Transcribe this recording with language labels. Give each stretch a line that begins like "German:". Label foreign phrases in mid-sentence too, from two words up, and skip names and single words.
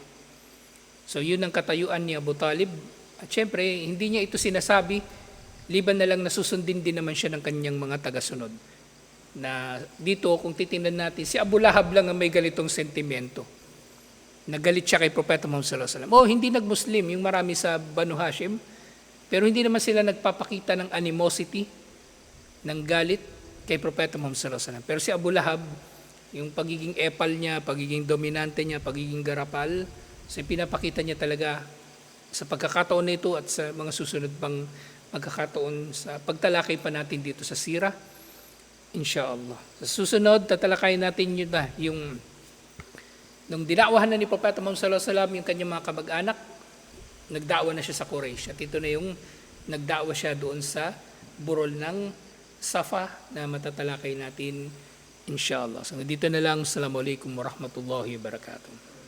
Filipino: So yun ang katayuan ni Abu Talib. At syempre, hindi niya ito sinasabi, liban na lang nasusundin din naman siya ng kanyang mga tagasunod. Na dito, kung titingnan natin, si Abu Lahab lang ang may galitong sentimento. Nagalit siya kay Propeta Muhammad
Arabic: صلى الله عليه وسلم.
Filipino: Hindi nag-Muslim, yung marami sa Banu Hashim, pero hindi naman sila nagpapakita ng animosity, ng galit kay Propeta Muhammad
Arabic: صلى الله عليه وسلم.
Filipino: Pero si Abu Lahab, Yung pagiging epal niya, pagiging dominante niya, pagiging garapal, so pinapakita niya talaga sa pagkakataon na ito at sa mga susunod pang pagkakataon sa pagtalakay pa natin dito sa sira, inshallah. Sa susunod, tatalakayin natin yun na, yung nung dinawahan na ni Propeta Muhammad
Arabic: صلى الله عليه وسلم
Filipino: yung kanyang mga kamag-anak, nagdawa na siya sa Quraysh. At ito na yung nagdawa siya doon sa burol ng Safa na matatalakay natin inshallah. So dito na lang.
Arabic: السلام عليكم ورحمة الله وبركاته.